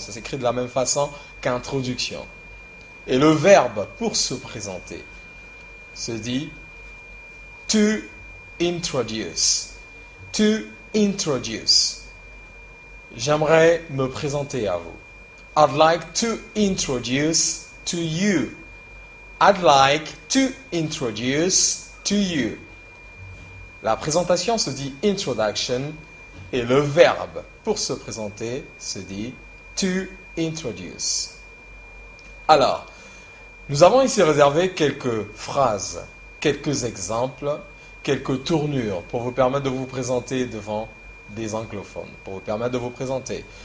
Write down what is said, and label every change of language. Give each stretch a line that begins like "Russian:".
French: Ça s'écrit de la même façon qu'introduction. Et le verbe pour se présenter se dit to introduce. To introduce. J'aimerais me présenter à vous.
English: I'd like to introduce to you. I'd like to introduce to you.
French: La présentation se dit introduction et le verbe pour se présenter se dit to introduce. Alors, nous avons ici réservé quelques phrases, quelques exemples, quelques tournures pour vous permettre de vous présenter devant des anglophones, pour vous permettre de vous présenter.